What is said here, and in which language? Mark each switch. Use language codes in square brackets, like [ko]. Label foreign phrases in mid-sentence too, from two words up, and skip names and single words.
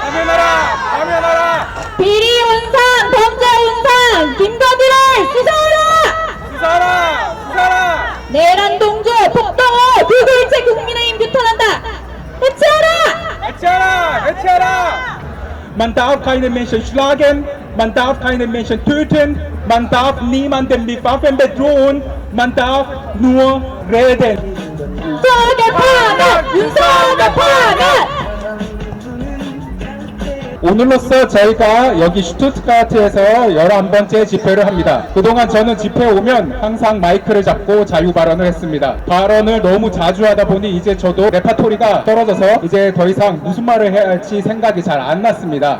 [ko] 파면하라! 파면하라! 비리 운상, 범죄 운상, 김건희를 수사하라! 수사하라! 수사하라! 내란 동조, 폭동호, 불구일체 국민의힘 규탄한다. 해체하라! 해체하라! 해체하라! [de] Man darf keine Menschen schlagen, man darf keine Menschen töten, man darf niemanden mit Waffen bedrohen, man darf nur reden. [ko] 윤석열 파면! 윤석열 파면! 오늘로써 저희가 여기 슈투트가르트에서 11번째 집회를 합니다. 그동안 저는 집회에 오면 항상 마이크를 잡고 자유 발언을 했습니다. 발언을 너무 자주 하다 보니 이제 저도 레파토리가 떨어져서 이제 더 이상 무슨 말을 해야 할지 생각이 잘 안 났습니다.